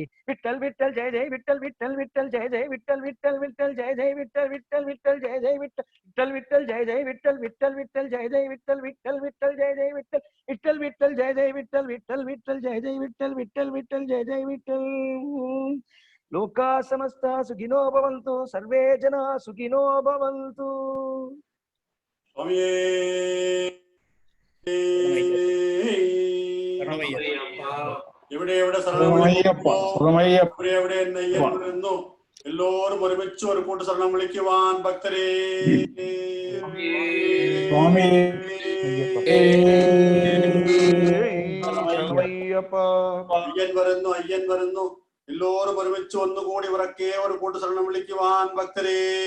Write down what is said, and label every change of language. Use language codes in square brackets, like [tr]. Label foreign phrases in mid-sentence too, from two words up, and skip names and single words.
[sa] విఠల్ విఠల్ జయ జయ విఠల్ విఠల్ విఠల్ జయ జయ విఠల్ విఠల్ విఠల్ జయ జయ విఠల్ విఠల్ విఠల్ జయ జయ విఠల్ విఠల్ జయ జయ విఠల్ విఠల్ విఠల్ జయ జయ విఠల్ విఠల్ విఠల్ జయ జయ విఠల్ విఠల్ విఠల్ జయ జయ విఠల్ విఠల్ విఠల్ జయ జయ విఠల్ విఠల్ విఠల్ జయ జయ విఠల్. లోకా సమస్త సుఖినో భవంతు, సర్వే జనా సుఖినో భవంతు. [ml] എവിടെ നെയ്യുന്നു എല്ലോരും ഒരുമിച്ച് ഒരു കൂട്ട് ശരണം വിളിക്കുവാൻ ഭക്തരേ. അയ്യൻ വരുന്നു എല്ലോരും ഒരുമിച്ച് ഒന്നുകൂടി ഉറക്കെ ഒരു കൂട്ട് ശരണം വിളിക്കുവാൻ ഭക്തരേ.